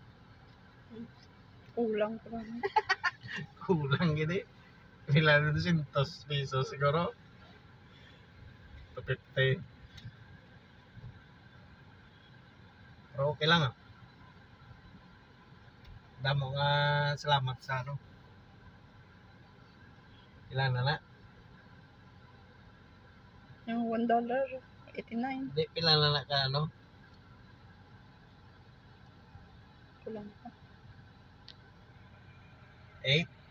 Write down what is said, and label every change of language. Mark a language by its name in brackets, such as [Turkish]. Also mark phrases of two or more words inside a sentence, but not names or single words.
[Hiligaynon] Kulang pa. Kulang gini. Pila 200 pesos siguro. 250. Pero okay lang Damo nga salamat sa ano. [Filipino] Ilan na? Yung $1.89. [Hiligaynon] Hindi, pila na ka ano? Kulang pa. 8.